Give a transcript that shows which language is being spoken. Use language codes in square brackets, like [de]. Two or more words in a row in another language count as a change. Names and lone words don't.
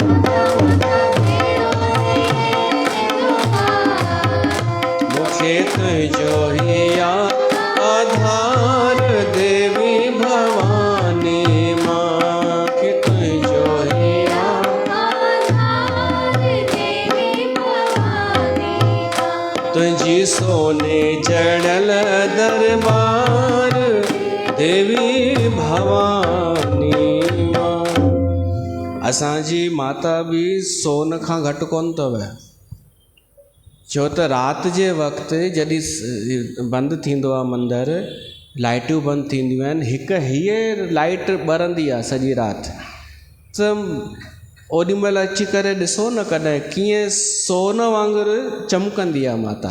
[sd] मुखे तुझो हिया आधार देवी भवानी माँ के तुझो हिया। तुझी सोने जड़ल दरबार देवी भवानी माँ। असांजी माता भी सोन खां घटि कोन अथव, छो त राति जे वक़्तु जॾहिं बंदि थींदो आहे मंदरु, लाइटियूं बंदि थींदियूं आहिनि, हिकु हीअ लाइट ॿरंदी आहे सॼी राति, त ओॾीमहिल अची करे ॾिसो न कॾहिं कीअं सोन वांगुरु चमकंदी आहे माता।